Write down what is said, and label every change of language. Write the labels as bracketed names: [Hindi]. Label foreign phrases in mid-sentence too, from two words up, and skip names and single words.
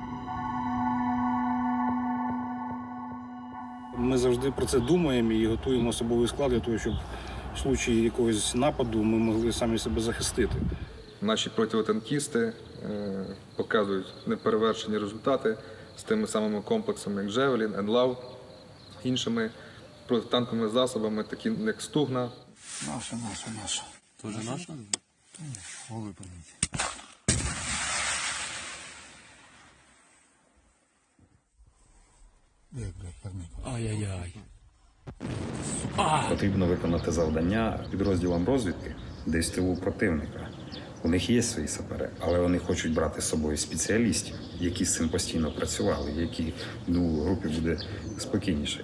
[Ukrainian] Ми завжди про це думаємо і готуємо особовий склад для того, щоб в случаї якогось нападу ми могли самі себе захистити. Наші протитанкісти показують неперевершені результати з тими самими комплексами, як «Джевелін», «Енлав», іншими протитанковими засобами, такі як «Стугна». Наша. [Russian] Тоже наша? Голубь помните. Ай-яй-яй. [Ukrainian] Потрібно виконати завдання підрозділам розвідки десь в тилу противника. У них є свої сапери, але вони хочуть брати з собою спеціалістів, які з цим постійно працювали, які в групі буде спокійніше.